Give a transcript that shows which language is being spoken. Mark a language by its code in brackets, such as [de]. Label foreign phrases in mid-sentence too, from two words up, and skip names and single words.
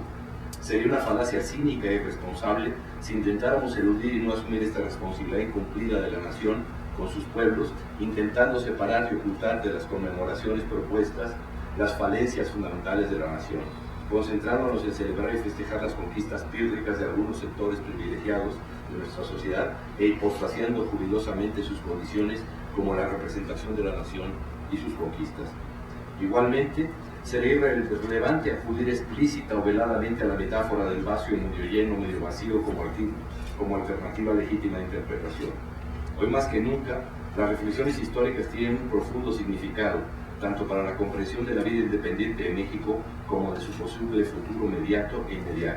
[es] Sería una falacia cínica e irresponsable si intentáramos eludir y no asumir esta responsabilidad incumplida de la nación con sus pueblos, intentando separar y ocultar de las conmemoraciones propuestas las falencias fundamentales de la nación, concentrándonos en celebrar y festejar las conquistas pírricas de algunos sectores privilegiados de nuestra sociedad e hipostaciando jubilosamente sus condiciones como la representación de la nación y sus conquistas. Igualmente, sería irrelevante acudir explícita o veladamente a la metáfora del vaso medio lleno, medio vacío como alternativa legítima de interpretación. Hoy más que nunca, las reflexiones históricas tienen un profundo significado, tanto para la comprensión de la vida independiente de México como de su posible futuro inmediato e inmediato.